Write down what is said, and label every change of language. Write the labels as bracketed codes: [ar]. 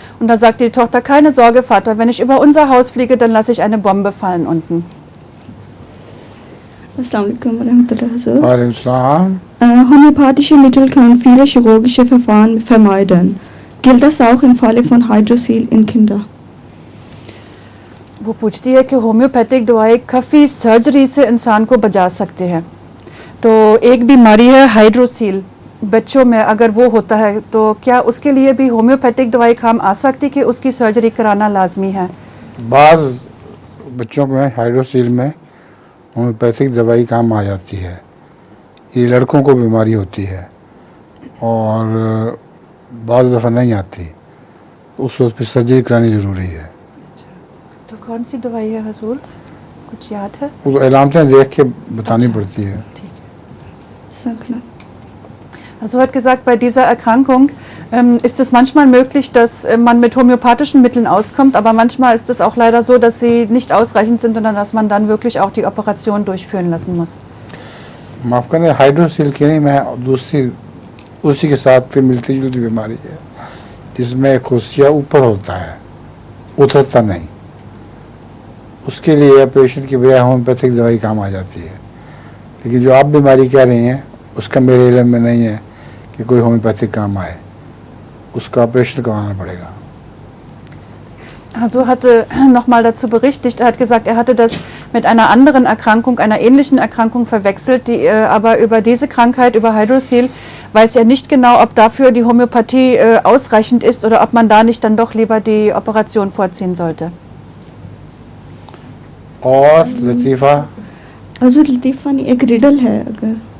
[de] Und da sagte die Tochter, keine Sorge, Vater, wenn ich über unser Haus fliege, dann lasse ich eine Bombe fallen unten. [ar] Assalamualaikum warahmatullahi wabarakatuh. وعلیکم السلام. [de] Homöopathische Mittel können viele chirurgische Verfahren vermeiden. Gilt das auch im Falle von Hydrocele in Kindern? [ur] وہ پوچھتی ہے کہ homeopathic دوائی کافی surgery سے انسان کو بچا سکتے ہیں. تو ایک بیماری ہے ہائیڈروسیل بچوں میں، اگر وہ ہوتا ہے تو کیا اس کے لیے بھی ہومیوپیتھک دوائی کام آ سکتی کہ اس کی سرجری کرانا لازمی ہے؟ بعض بچوں میں ہائیڈروسیل میں ہومیوپیتھک دوائی کام آ جاتی ہے. یہ لڑکوں کو بیماری ہوتی ہے اور بعض دفعہ نہیں آتی، اس وقت پھر سرجری کرانی ضروری ہے. تو کون سی دوائی ہے حضور؟ کچھ یاد ہے؟ وہ علامتیں دیکھ کے بتانی پڑتی ہے. [de] Also hat gesagt, bei dieser Erkrankung ist es manchmal möglich, dass man mit homöopathischen Mitteln auskommt, aber manchmal ist es auch leider so, dass sie nicht ausreichend sind, sondern dass man dann wirklich auch die Operation durchführen lassen muss. [ur] معاف کریں، ہائیڈروسیل کی نہیں، میں دوسری اسی کے ساتھ ملتی جلتی بیماری ہے جس میں خصیہ اوپر ہوتا ہے، اترتا نہیں. اس کے لیے آپریشن کی بجائے ہومیوپیتھک دوائی کام آ جاتی ہے. لیکن جو آپ بیماری کہہ رہی ہیں اس کا میرے علم میں نہیں ہے کہ کوئی ہومیوپیتھک کام آئے، اس کا آپریشن کروانا پڑے گا. [de] Also hatte nochmal dazu berichtigt, er hat gesagt, er hatte das mit einer anderen Erkrankung, einer ähnlichen Erkrankung verwechselt, die aber über diese Krankheit, über Hydrocele, weiß er nicht genau, ob dafür die Homöopathie ausreichend ist oder ob man da nicht dann doch lieber die Operation vorziehen sollte. [ur] اور لطیفہ حضور لطیفہ نہیں، ایک riddle ہے اگر